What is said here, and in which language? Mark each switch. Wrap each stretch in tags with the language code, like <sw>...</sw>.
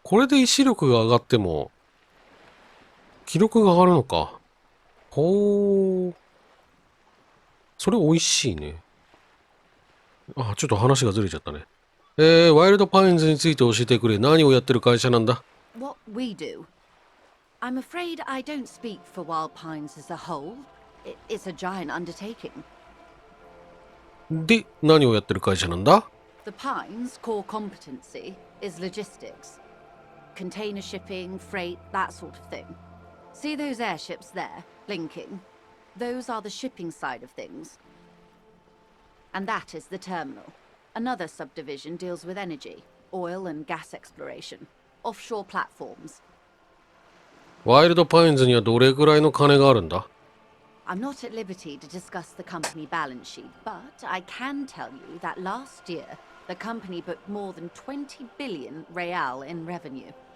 <ja>これで意志力が上がっても、気力が上がるのか。ほー。それ美味しいね。あ、ちょっと話がずれちゃったね。ワイルドパインズについて教えてくれ。何をやってる会社なんだ？</ja> <en>What we do? I'm afraid I don't speak for Wild Pines as a whole. It's a giant undertaking.</en> <ja>で、何をやってる会社なんだ？</ja> <en>The Pines' core competency is logistics. Container shipping, freight, that sort of thing. See those airships there, blinking? Those are the shipping side of things. And that is the terminal. Another subdivision deals with energy, oil and gas exploration, offshore platforms.</en> <ja>ワイルドパインズにはどれぐらいの金があるんだ？</ja> <en>I'm not at liberty to discuss the company balance sheet, but I can tell you that last year, the company booked more than 20 billion real in revenue.</en>